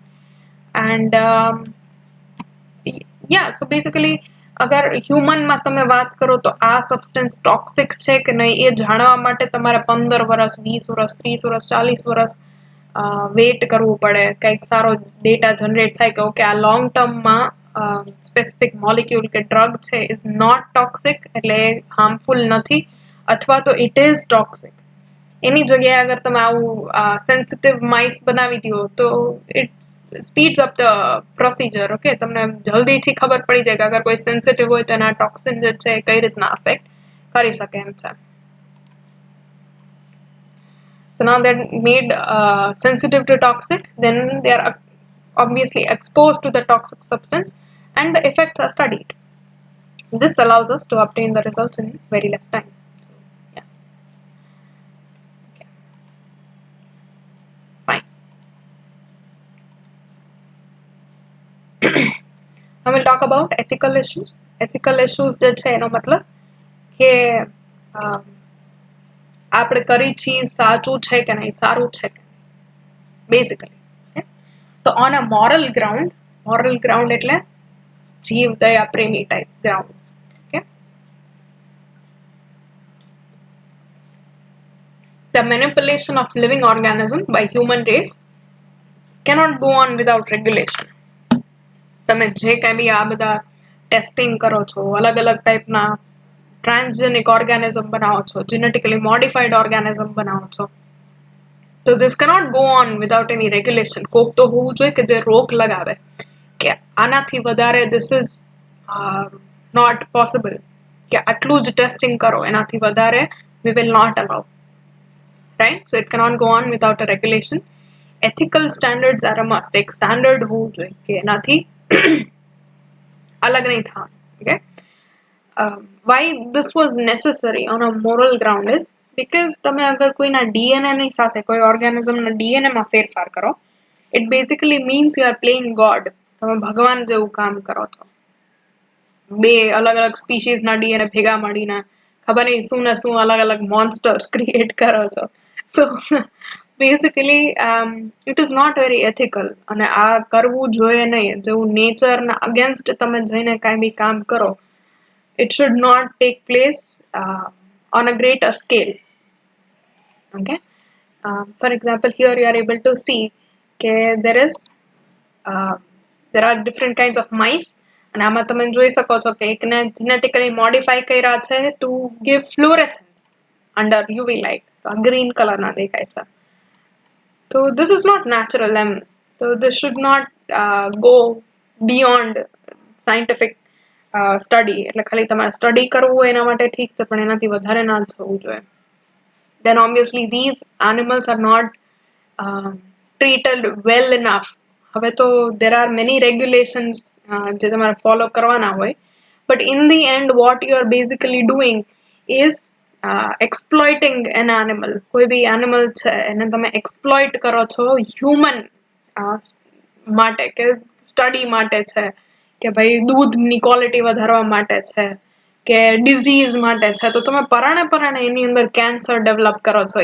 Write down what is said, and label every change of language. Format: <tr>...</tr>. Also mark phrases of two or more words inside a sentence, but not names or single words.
<en>And yeah, so basically</en> <gu>અગર હ્યુમનમાં તમે વાત કરો તો આ</gu> <en>substance toxic</en> <gu>છે કે નહીં એ જાણવા માટે તમારે 15 વર્ષ 20 વર્ષ 30 વર્ષ 40 વર્ષ વેઇટ કરવું પડે, કંઈક સારો ડેટા જનરેટ થાય કે ઓકે આ લોંગ ટર્મમાં</gu> <en>specific molecule</en> <gu>કે ડ્રગ છે</gu> <en>is not toxic</en> <gu>એટલે હાર્મફુલ નથી, અથવા તો</gu> <en>it is toxic.</en> <gu>એની જગ્યાએ અગર તમે આવું</gu> <en>sensitive mice</en> <gu>બનાવી દો તો</gu> <en>it speeds up the procedure.</en> <gu>ઓકે, તમને જલ્દીથી ખબર પડી જાય કે અગર કોઈ સેન્સિટિવ હોય તો એના ટોક્સિન જે છે કઈ રીતના અફેક્ટ કરી શકે એમ છે.</gu> <en>So now they're made sensitive to toxic, then they are obviously exposed to the toxic substance and the effects are studied. This allows us to obtain the results in very less time. So, yeah. Okay. Fine. Now we'll talk about ethical issues. Ethical issues</en> <gu>જે છે એનો મતલબ કે આપણે કરી ચીજ સાચું છે કે નહીં, સારું છે કે બેઝિકલી. તો</gu> <en>on a moral ground</en> <gu>એટલે જીવ દયા પ્રેમી</gu> <en>type ground.</en> <gu>ઓકે,</gu> <en>the manipulation of living organism by human race cannot go on without regulation.</en> <gu>તમે જે કાંઈ બી આ બધા ટેસ્ટિંગ કરો છો, અલગ અલગ ટાઈપના</gu> <en>transgenic organism</en> <gu>બનાવો છો,</gu> <en>genetically modified organism</en> <gu>બનાવો છો, તો</gu> <en>this cannot go on without any regulation.</en> <gu>કોક તો હોવું જોઈએ કે જે રોક લગાવે કે આનાથી વધારે</gu> <en>this is not possible,</en> <gu>કે આટલું જ ટેસ્ટિંગ કરો, એનાથી વધારે</gu> <en>we will not allow,</en> <gu>right?</gu> <en>So it cannot go on without a regulation. Ethical standards are a must.</en> <gu>એક સ્ટાન્ડર્ડ હોવું જોઈએ કે એનાથી અલગ નહીં થવાનું.</gu> <en>Okay, why this was necessary on a moral ground is because</en> <gu>તમે અગર કોઈના DNA ની સાથે કોઈ ઓર્ગેનિઝમના DNA માં ફેરફાર કરો,</gu> <en>it basically means you are playing God.</en> <gu>તમે ભગવાન જેવું કામ કરો છો. બે અલગ અલગ સ્પીસીસના DNA ભેગા મળીને ખબર નહીં શું ને શું અલગ અલગ</gu> <en>monsters create</en> <gu>કરો છો.</gu> <en>So basically it is not very ethical,</en> <gu>અને આ કરવું જોઈએ નહીં. જેવું નેચરના અગેન્સ્ટ તમે જઈને કાંઈ બી કામ કરો,</gu> <en>it should not take place on a greater scale. Okay, for example, here you are able to see there are different kinds of mice,</en> <gu>અને આમાં તમે જોઈ શકો છો કે એકને</gu> <en>genetically modify</en> <gu>કર્યા છે</gu> <en>to give fluorescence under UV light.</en> <gu>તો ગ્રીન કલરના દેખાય છે.</gu> <en>So this is not natural, so this should not go beyond scientific study.</en> <gu>એટલે ખાલી તમારે સ્ટડી કરવું હોય એના માટે ઠીક છે, પણ એનાથી વધારે ના થવું જોઈએ.</gu> <en>Then obviously these animals are not treated well enough.</en> <gu>હવે તો</gu> <en>there are many regulations</en> <gu>જે તમારે ફોલો કરવાના હોય,</gu> <en>but in the end what you are basically doing is exploiting an animal.</en> <gu>કોઈ બી animal છે એને તમે exploit કરો છો human માટે, કે સ્ટડી માટે છે, કે ભાઈ દૂધની ક્વોલિટી વધારવા માટે છે, કે ડિઝીઝ માટે છે, તો તમે પરાણે એની અંદર કેન્સર ડેવલપ કરો છો.</gu>